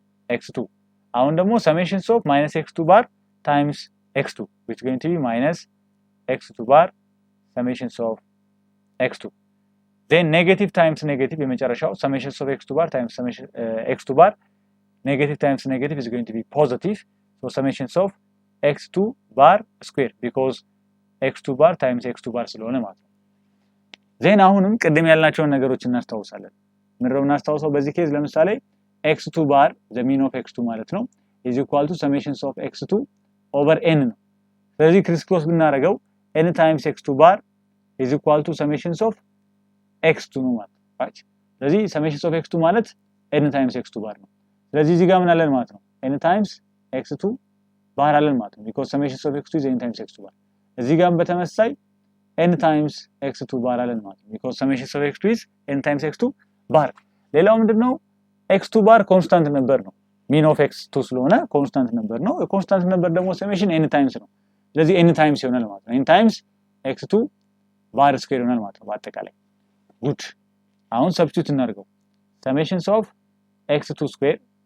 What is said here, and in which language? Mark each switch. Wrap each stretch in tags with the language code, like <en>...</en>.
<am>x2 አሁን ደግሞ ሰሜሽንስ ኦፍ ማይነስ x2 ባር ታይምስ x2</am> <en>which is going to be minus x2 ባር</en> <am>ሰሜሽንስ ኦፍ x2 then ኔጌቲቭ ታይምስ ኔጌቲቭ የመጨረሻው ሰሜሽንስ ኦፍ x2 ባር ታይምስ ሰሜሽን x2 ባር ኔጌቲቭ ታይምስ ኔጌቲቭ</am> <en>is going to be positive</en> <am>so ሰሜሽንስ ኦፍ x2 ባር ስኩዌር because x2 ባር ታይምስ x2 ባር ስለሆነ ማለት ነው። ዜን አሁንም ቅድም ያልናቸውን ነገሮች እናስታውሳለን። ምንድነው እናስታውሰው? በዚህ ኬዝ ለምሳሌ x2 ባር the mean of x2 ማለት ነው</am> <en>is equal to summation of x2</en> <am>over n ነው። ስለዚህ ክሪስ ክሮስ ብናደርገው n times x2 ባር is equal to summation of x2 ነው ማለት ነው። right ስለዚህ summation of x2 ማለት n times x2 ባር ነው። ስለዚህ እዚህ ጋር ምን አለን ማለት ነው? n times x2 ባር አለን ማለት ነው</am> <en>because summation of x2 is n times x2 ባር።</en> <am>እዚህ ጋርም በተመሳሳይ n times x2 ባር አለን ማለት ነው because summation of x2 is n times x2 ባር። ሌላው ምንድነው? x2 ባር ኮንስታንት ነበር ነው mean of x2 ስለሆነ ኮንስታንት ነበር ነው። ኮንስታንት ነበር ደግሞ ሰሜሽን n ታይምስ ነው። ስለዚህ n ታይምስ ይሆናል ማለት ነው። n ታይምስ x2 ባር ስኩዌር ይሆናል ማለት ነው በአጠቃላይ። ጉድ አሁን ሰብስቲቱት እናድርገው። ሰሜሽንስ ኦፍ x2 ስኩዌር</am>